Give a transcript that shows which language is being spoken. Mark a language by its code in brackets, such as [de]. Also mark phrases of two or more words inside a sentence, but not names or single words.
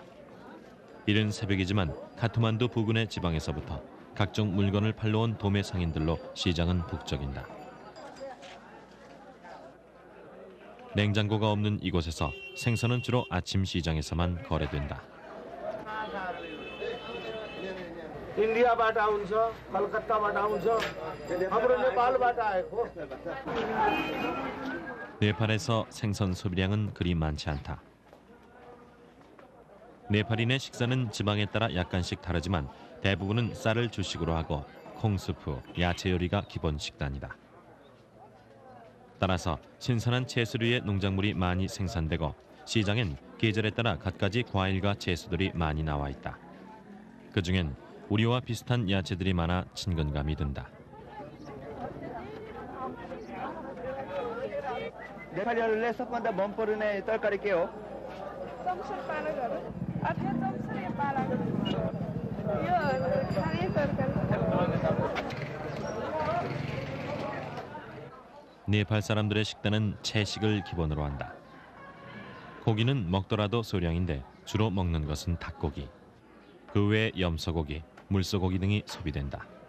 [ko] 이른 새벽이지만 카트만두 부근의 지방에서부터 각종 물건을 팔러 온 도매 상인들로 시장은 북적인다. 냉장고가 없는 이곳에서 생선은 주로 아침 시장에서만 거래된다. [ne] इंडियाबाट आउँछ कलकत्ताबाट आउँछ हाम्रो नेपालबाट आएको [ko] 네팔에서 생선 소비량은 그리 많지 않다. 네팔인의 식사는 지방에 따라 약간씩 다르지만 대부분은 쌀을 주식으로 하고 콩스프, 야채 요리가 기본 식단이다. 따라서 신선한 채소류의 농작물이 많이 생산되고 시장엔 계절에 따라 갖가지 과일과 채소들이 많이 나와 있다. 그중엔 우리와 비슷한 야채들이 많아 친근감이 든다. [ne] नेपालीहरूले सबभन्दा मन पर्ने तरकारी के हो? चम्सुर पालकहरू अथवा चम्सुर पालक यो खाने तरकारी [ko] 네팔 사람들의 식단은 채식을 기본으로 한다. 고기는 먹더라도 소량인데 주로 먹는 것은 닭고기. 그 외에 염소고기, 물소고기 등이 소비된다.